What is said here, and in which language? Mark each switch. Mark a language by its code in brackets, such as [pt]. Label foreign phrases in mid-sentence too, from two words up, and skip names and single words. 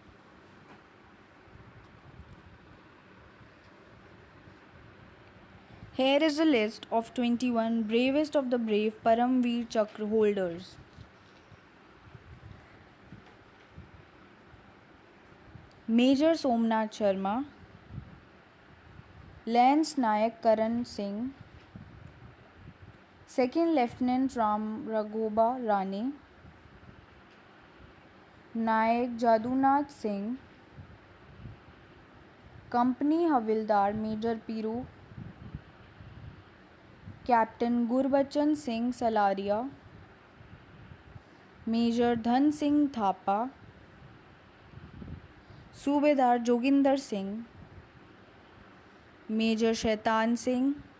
[en] Here is a list of 21 bravest of the brave Paramveer Chakra holders. Major Somnath Sharma, Lance Nayak Karan Singh, Second Lieutenant Ram Raghoba Rane, Nayak Jadunath Singh, Company Havildar Major Piru, Captain Gurbachan Singh Salaria, Major Dhan Singh Thapa, Subedar Joginder Singh, Major Shaitan Singh,